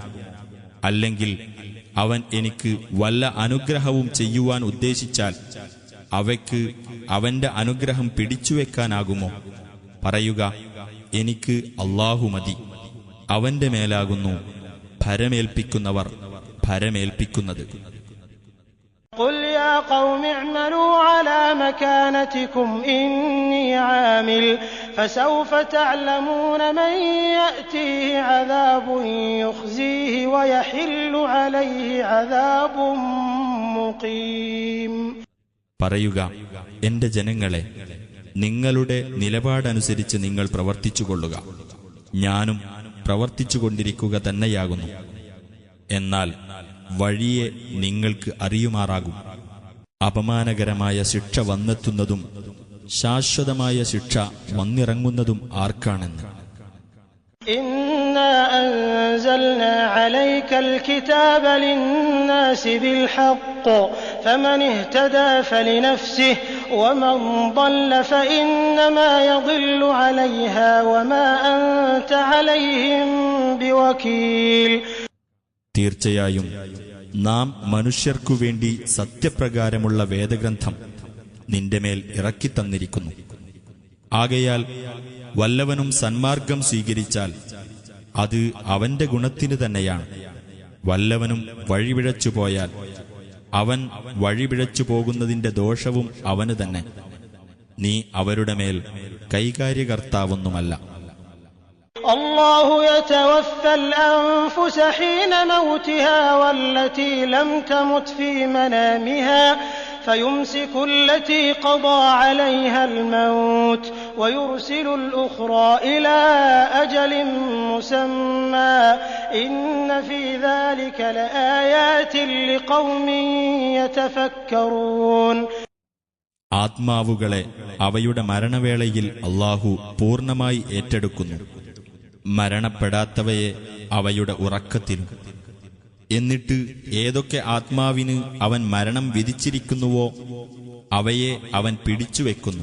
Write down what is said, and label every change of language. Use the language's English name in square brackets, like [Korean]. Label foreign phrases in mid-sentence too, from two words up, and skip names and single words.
[Malayalam] അല്ലെങ്കിൽ അവൻ എനിക്ക് വല്ല അനുഗ്രഹവും ചെയ്യുവാൻ ഉദ്ദേശിച്ചാൽ അവയ്ക്ക് അവന്റെ അനുഗ്രഹം പിടിച്ചുവെക്കാനാകുമോ? പറയുക, എനിക്ക് അല്ലാഹു മതി. അവന്റെ മേലാകുന്നു ഭരമേൽപ്പിക്കുന്നവർ ഭരമേൽപ്പിക്കുന്നത്. [Arabic] قل يا قوم اعملوا على مكانتكم إني عامل فسوف تعلمون من يأتيه عذاب يخزيه ويحل عليه عذاب مقيم. [Malayalam] പറയുക, എന്റെ ജനങ്ങളെ, നിങ്ങളുടെ നിലപാടനുസരിച്ച് നിങ്ങൾ പ്രവർത്തിച്ചുകൊള്ളുക. ഞാനും പ്രവർത്തിച്ചുകൊണ്ടിരിക്കുക തന്നെയാകുന്നു. എന്നാൽ വഴിയെ നിങ്ങൾക്ക് അറിയുമാറാകും. അപമാനകരമായ ശിക്ഷ വന്നെത്തുന്നതും ശാശ്വതമായ ശിക്ഷ വന്നിറങ്ങുന്നതും ആർക്കാണെന്ന്. [Arabic] إنا أنزلنا عليك الكتاب للناس بالحق فمن اهتدى فلنفسه ومن ضل فإنما يضل عليها وما أنت عليهم بوكيل. [Malayalam] തീർച്ചയായും നാം മനുഷ്യർക്കു വേണ്ടി സത്യപ്രകാരമുള്ള വേദഗ്രന്ഥം നിന്റെ മേൽ ഇറക്കിത്തന്നിരിക്കുന്നു. ആകയാൽ വല്ലവനും സന്മാർഗം സ്വീകരിച്ചാൽ അത് അവന്റെ ഗുണത്തിനു തന്നെയാണ്. വല്ലവനും വഴിപിഴച്ചുപോയാൽ അവൻ വഴിപിഴച്ചു പോകുന്നതിന്റെ ദോഷവും അവന് തന്നെ. നീ അവരുടെ മേൽ കൈകാര്യകർത്താവൊന്നുമല്ല. [Arabic] الله يتوفى الأنفس حين موتها والتي لم تمت في منامها فيمسك التي قضى عليها الموت ويرسل الأخرى إلى أجل مسمى إن في ذلك لآيات لقوم يتفكرون. [Malayalam] ആത്മാവുകളെ അവയുടെ മരണവേളയിൽ അല്ലാഹു പൂർണ്ണമായി ഏറ്റെടുക്കുന്നു, മരണപ്പെടാത്തവയെ അവയുടെ ഉറക്കത്തിലും. എന്നിട്ട് ഏതൊക്കെ ആത്മാവിന് അവൻ മരണം വിധിച്ചിരിക്കുന്നുവോ അവയെ അവൻ പിടിച്ചുവെക്കുന്നു.